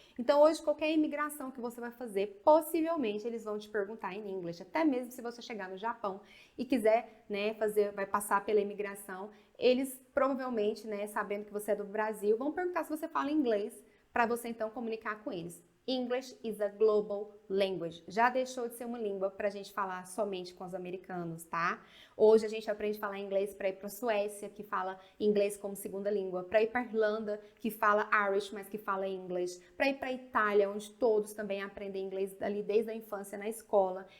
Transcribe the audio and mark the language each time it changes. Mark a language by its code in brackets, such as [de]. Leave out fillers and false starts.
[pt] Então hoje qualquer imigração que você vai fazer, possivelmente eles vão te perguntar em inglês, até mesmo se você chegar no Japão e quiser, né, vai passar pela imigração, eles provavelmente, né, sabendo que você é do Brasil, vão perguntar se você fala inglês para você então comunicar com eles. [en] English is a global language. [pt] Já deixou de ser uma língua para a gente falar somente com os americanos, tá? Hoje a gente aprende a falar inglês para ir para a Suécia, que fala inglês como segunda língua, para ir para a Irlanda, que fala Irish, mas que fala inglês, para ir para a Itália, onde todos também aprendem inglês ali desde a infância na escola.